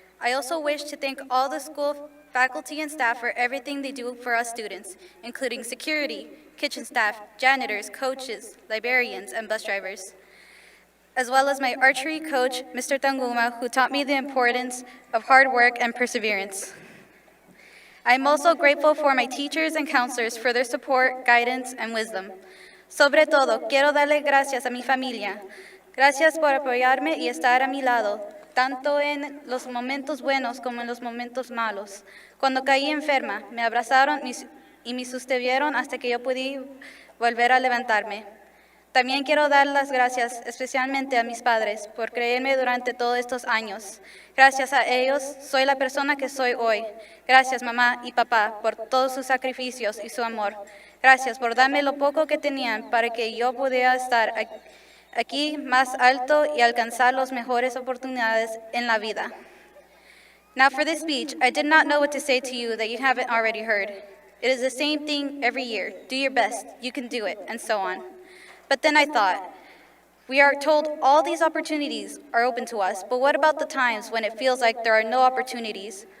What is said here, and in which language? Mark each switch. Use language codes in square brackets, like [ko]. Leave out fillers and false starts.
[en] I also wish to thank all the school faculty and staff for everything they do for us students, including security, kitchen staff, janitors, coaches, librarians, and bus drivers, as well as my archery coach, Mr. Tanguma, who taught me the importance of hard work and perseverance. I am also grateful for my teachers and counselors for their support, guidance, and wisdom. [es] Sobre todo, quiero darle gracias a mi familia. Gracias por apoyarme y estar a mi lado, tanto en los momentos buenos como en los momentos malos. Cuando caí enferma, me abrazaron y me sostuvieron hasta que yo pude volver a levantarme. También quiero dar las gracias especialmente a mis padres por creerme durante todos estos años. Gracias a ellos soy la persona que soy hoy. Gracias mamá y papá por todos sus sacrificios y su amor. Gracias por darme lo poco que tenían para que yo pudiera estar aquí más alto y alcanzar las mejores oportunidades en la vida. [en] Now for this speech, I did not know what to say to you that you haven't already heard. It is the same thing every year. Do your best, you can do it, and so on. But then I thought, we are told all these opportunities are open to us, but what about the times when it feels like there are no opportunities?